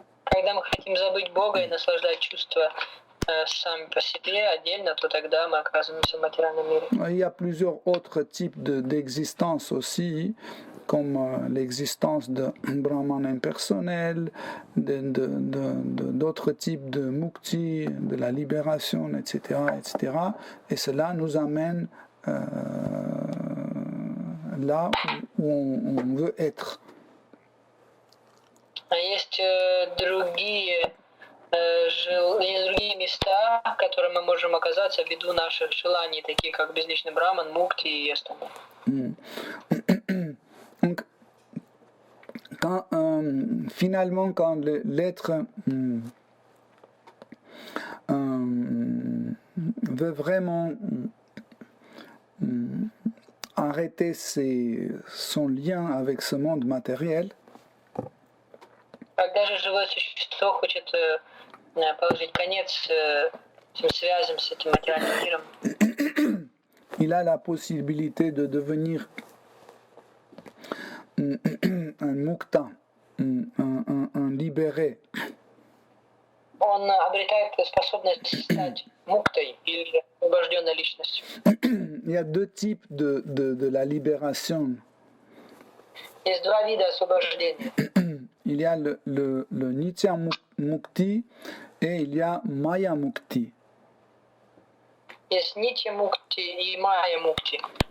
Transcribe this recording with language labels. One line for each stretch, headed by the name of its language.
Russian: Когда мы хотим забыть Бога и наслаждать чувства сами по себе отдельно, то тогда мы оказываемся в материальном мире.
French: Il y a plusieurs autres types d'existence aussi, comme l'existence de Brahman impersonnel, d'autres types de mukti, de la libération, etc., etc. Et cela nous amène là où on veut être.
Russian: Есть другие места, в которых мы можем оказаться ввиду наших желаний, такие как безличный браман, мукти и остальное.
French: Donc, finalement, quand l'être veut vraiment arrêter son lien avec ce monde matériel,
Russian: Когда же живое существо хочет положить конец этим связям с этим материальным миром,
French: il a la possibilité de devenir un mukta, un libéré.
Russian: Он обретает способность стать муктой или освобожденной личностью.
French: Il y a deux types de la libération.
Russian: Есть два вида освобождения.
French: Il y a le Nitya Mukti et il y a Maya Mukti.
Russian: Есть Нитья Мукти и Майя Мукти.